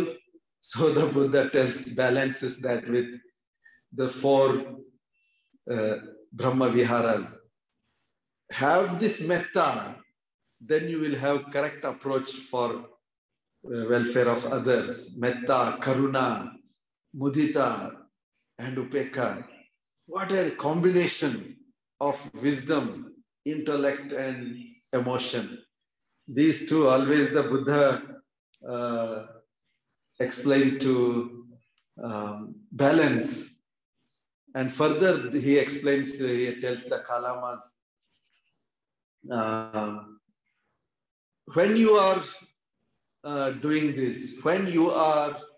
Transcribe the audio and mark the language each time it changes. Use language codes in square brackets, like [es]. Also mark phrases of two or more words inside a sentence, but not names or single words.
[en] So the Buddha balances that with the 4 [pi] Brahma Viharas. [en] Have this metta, then you will have correct approach for welfare of others. [pi] Metta, karuna, mudita, and upekha. [en] What a combination of wisdom, intellect, and emotion. These two always the Buddha explained to balance. And further, he explains, he tells the Kalamas, when you are doing this, when you are